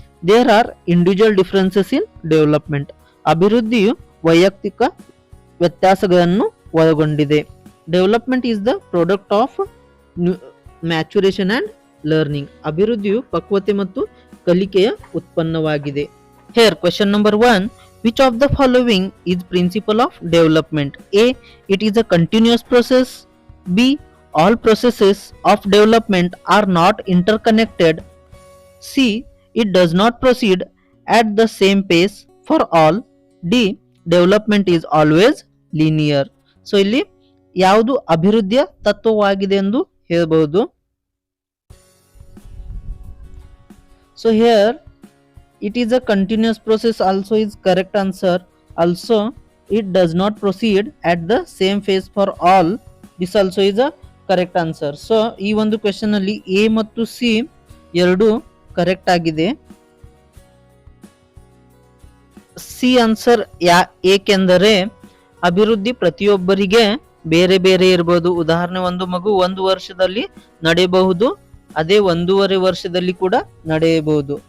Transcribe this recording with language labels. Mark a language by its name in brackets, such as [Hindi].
[English] There are individual differences in development. [Kannada] ಅಭಿವೃದ್ಧಿಯು ವೈಯಕ್ತಿಕ ವ್ಯತ್ಯಾಸಗಳನ್ನು ಒಳಗೊಂಡಿದೆ. [English] Development is the product of maturation and learning. [Kannada] ಅಭಿವೃದ್ಧಿಯು ಪಕ್ವತೆ ಮತ್ತು ಕಲಿಕೆಯ ಉತ್ಪನ್ನವಾಗಿದೆ. [English] Here question number 1, which of the following is principle of development? A, it is a continuous process. B, all processes of development are not interconnected. C, it does not proceed at the same pace for all. D, development is always linear. [Kannada] So ಇಲ್ಲಿ ಯಾವುದು ಅಭಿವೃದ್ಧಿಯ ತತ್ವವಾಗಿದೆ ಎಂದು ಹೇಳಬಹುದು. [English] So here it is a continuous process also is correct answer. Also it does not proceed at the same phase for all. This also is a correct answer. [Kannada] So ಈ ಒಂದು question ಅಲ್ಲಿ A ಮತ್ತು C ಎರಡು correct ಆಗಿದೆ. C answer ಏಕೆಂದರೆ ಅಭಿವೃದ್ಧಿ ಪ್ರತಿಯೊಬ್ಬರಿಗೆ ಬೇರೆ ಬೇರೆ ಇರಬಹುದು. ಉದಾಹರಣೆ, ಒಂದು ಮಗು 1 ವರ್ಷದಲ್ಲಿ ನಡೆಯಬಹುದು, ಅದೇ 1.5 ವರ್ಷದಲ್ಲಿ ಕೂಡ ನಡೆಯಬಹುದು.